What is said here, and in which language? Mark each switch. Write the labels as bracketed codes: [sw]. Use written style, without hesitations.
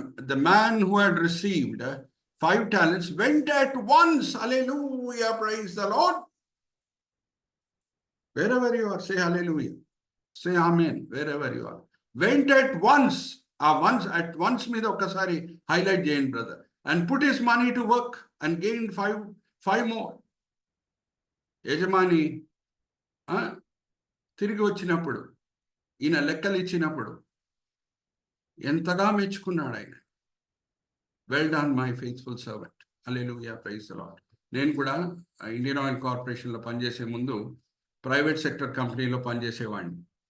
[en] The man who had received 5 talents went at once. Hallelujah, praise the Lord. Wherever you are, say hallelujah, say amen. Wherever you are, went at once. At once [te] మీద ఒక్కసారి highlight చేయండి brother. [en] And put his money to work and gained 5 more. [te] యజమాని తిరిగి వచ్చినప్పుడు, ఈయన లెక్కలు ఇచ్చినప్పుడు ఎంతగా మెచ్చుకున్నాడు ఆయన. [en] Well done my faithful servant. Hallelujah, praise the lord. [te] నేను కూడా ఇండియన్ ఆయిల్ కార్పొరేషన్లో పనిచేసే ముందు ప్రైవేట్ సెక్టర్ కంపెనీలో పనిచేసేవాడిని.